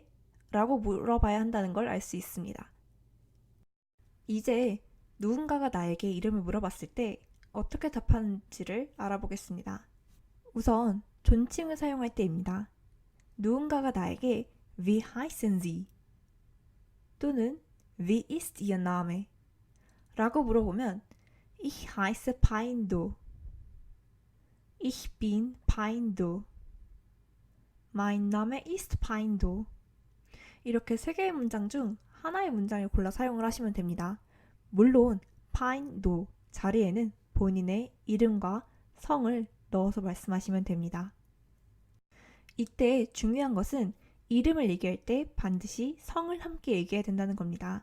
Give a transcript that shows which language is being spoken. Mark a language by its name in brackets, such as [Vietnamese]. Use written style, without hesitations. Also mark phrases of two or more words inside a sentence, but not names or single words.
[Korean] 라고 물어봐야 한다는 걸 알 수 있습니다. 이제 누군가가 나에게 이름을 물어봤을 때 어떻게 답하는지를 알아보겠습니다. 우선 존칭을 사용할 때입니다. 누군가가 나에게 [German] Wie heißen Sie? 또는 Wie ist Ihr Name? [Korean] 라고 물어보면 [German] Ich heiße Paindo. Ich bin Paindo. Mein Name ist Paindo. [Korean] 이렇게 3개의 문장 중 하나의 문장을 골라 사용을 하시면 됩니다. 물론 Paindo 자리에는 본인의 이름과 성을 넣어서 말씀하시면 됩니다. 이때 중요한 것은 이름을 얘기할 때 반드시 성을 함께 얘기해야 된다는 겁니다.